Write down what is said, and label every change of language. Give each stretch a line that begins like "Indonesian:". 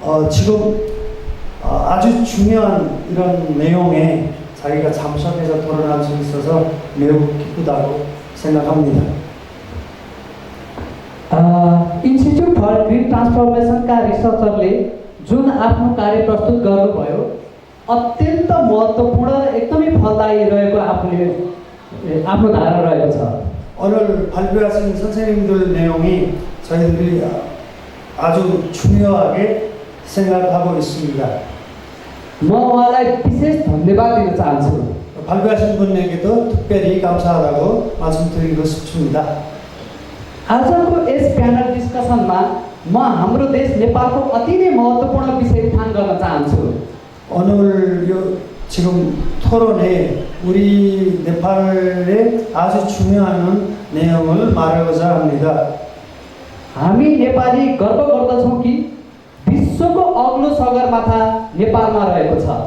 Korean: 지금 아주 중요한 이런 내용에 자기가 참석해서 토론할 수 있어서 매우 기쁘다고 생각합니다.
Nepali: Institute for green ट्रान्सफर्मेसनका रिसर्चरले जुन आफ्नो कार्य प्रस्तुत गर्नुभयो अत्यन्त महत्त्वपूर्ण एकदमै फलदायी रहेको आफूले आफ्नो धारणा रहेको छ।
Korean: 오늘 발표하신 선생님들 내용이 저희들이 아주 중요하게 생각하고 있습니다.
Nepali: म उहाँलाई विशेष धन्यवाद दिन चाहन्छु।
Korean: 발표하신 분에게도 특별히 감사하다고 말씀드리고 싶습니다.
Nepali: आजको यस प्यानल डिस्कसनमा म हाम्रो देश नेपालको अति नै महत्त्वपूर्ण विषय उठान गर्न चाहन्छु।
Korean: 오늘 지금 토론에 우리 네팔의 아주 중요한 내용을 말하고자 합니다.
Nepali: हामी नेपाली गर्व गर्दछौँ कि विश्वको अग्लो सगरमाथा नेपालमा रहेको छ।